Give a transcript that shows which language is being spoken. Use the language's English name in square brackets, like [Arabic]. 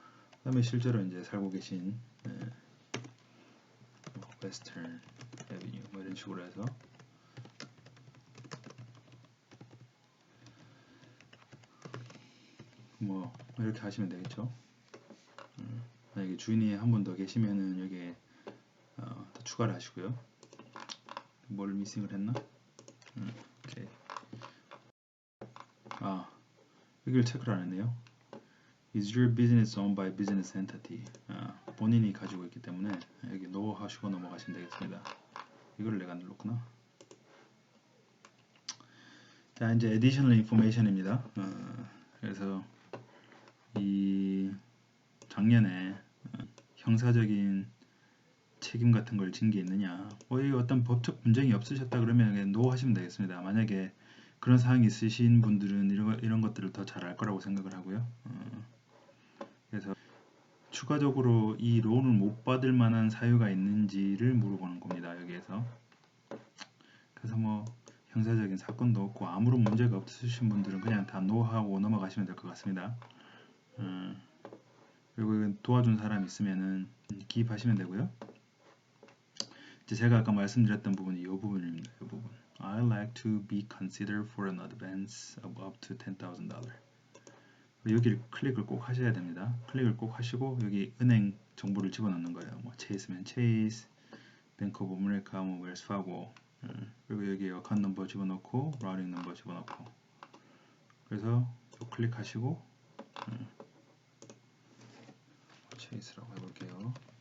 [Korean] 그 다음에 실제로 이제 살고 계신 Western Avenue 뭐 이런 식으로 해서 뭐 이렇게 하시면 되겠죠. 만약에 주인이 한 분 더 계시면은 여기에 더 추가를 하시고요. 뭘 미싱을 했나? 오케이. 여기를 체크를 안 했네요. [English] Is your business owned by business entity? [Korean] 본인이 가지고 있기 때문에 여기 no 하시고 넘어가시면 되겠습니다. 이거를 내가 눌렀구나. 자, 이제 additional information입니다. 그래서 이 작년에 형사적인 책임 같은 걸 진 게 있느냐, 뭐 이 어떤 법적 분쟁이 없으셨다 그러면 그냥 no 하시면 되겠습니다. 만약에 그런 사항이 있으신 분들은 이런 것들을 더 잘 알 거라고 생각을 하고요. 그래서 추가적으로 이 론을 못 받을 만한 사유가 있는지를 물어보는 겁니다, 여기에서. 그래서 뭐 형사적인 사건도 없고 아무런 문제가 없으신 분들은 그냥 다 no 하고 넘어가시면 될 것 같습니다. 그리고 도와준 사람 있으면은 기입하시면 되고요. 이제 제가 아까 말씀드렸던 부분이 이 부분입니다. 이 부분. [English] I like to be considered for an advance of up to $10,000. [Korean] 여기를 클릭을 꼭 하셔야 됩니다. 클릭을 꼭 하시고 여기 은행 정보를 집어넣는 거예요. 뭐 체이스면 체이스, 뱅크 오브 아메리카, 뭐 웰스 파고, 그리고 여기 어카운트 넘버 집어넣고 라우팅 넘버 집어넣고. 그래서 클릭하시고 체이스라고 해볼게요.